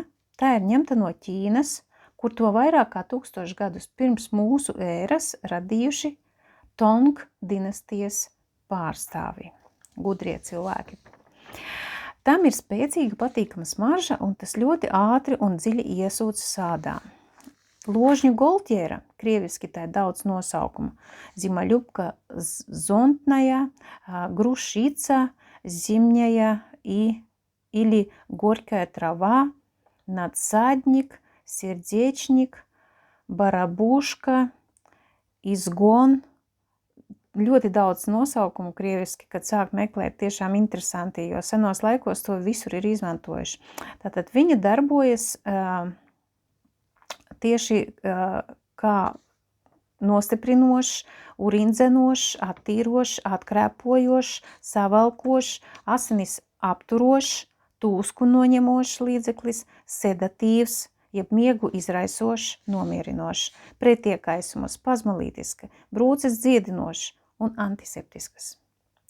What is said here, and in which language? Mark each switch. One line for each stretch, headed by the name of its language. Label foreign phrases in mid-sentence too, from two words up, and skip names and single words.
Latvian: Tā ir ņemta no Ķīnas, kur to vairāk kā 1000 gadus pirms mūsu ēras radījuši Tong dinastijas pārstāvi, gudrie cilvēki. Tam ir spēcīga patīkama smarža, un tas ļoti ātri un dziļi iesūc sādā. Ložņu goltjēra, krieviski tā ir daudz nosaukumu,
Russian: зимолюбка зонтичная, грушица, зимняя или горькая трава, надсадник, сердечник, барабушка, izgon.
Latvian: Ļoti daudz nosaukumu krieviski, kad sāk meklēt, tiešām interesanti, jo senos laikos to visur ir izmantojuši. Tātad viņa darbojas tieši kā nostiprinošs, urindzenošs, attīrošs, atkrēpojošs, savalkošs, asinis apturošs, tūsku noņemošs līdzeklis, sedatīvs, jeb miegu izraisošs, nomierinošs, pretiekaisuma, spazmolītiska, brūces dziedinošs un antiseptiskas.